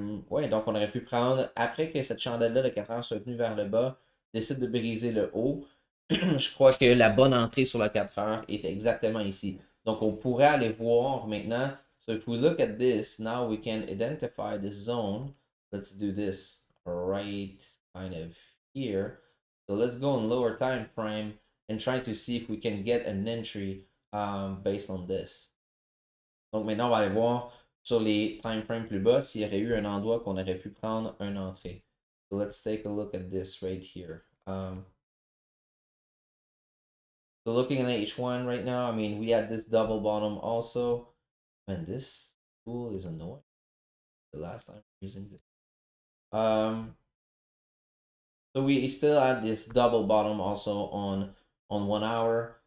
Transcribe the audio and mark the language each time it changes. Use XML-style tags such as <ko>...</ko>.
<fr>Ouais, donc on aurait pu prendre, après que cette chandelle-là de 4 heures soit venue vers le bas, décide de briser le haut. Je crois que la bonne entrée sur le 4 heures est exactement ici. Donc, on pourrait aller voir maintenant.</fr> <en>So if we look at this, now we can identify this zone. Let's do this right kind of here. So let's go in lower time frame and try to see if we can get an entry based on this.</en> <fr>Donc maintenant, on va aller voir sur les time frames plus bas s'il y aurait eu un endroit qu'on aurait pu prendre une entrée.</fr> <en>So let's take a look at this right here. So looking at H1 right now, I mean, we had this double bottom also. And this tool is annoying. The last time using this. So we still had this double bottom also on 1 hour.</en>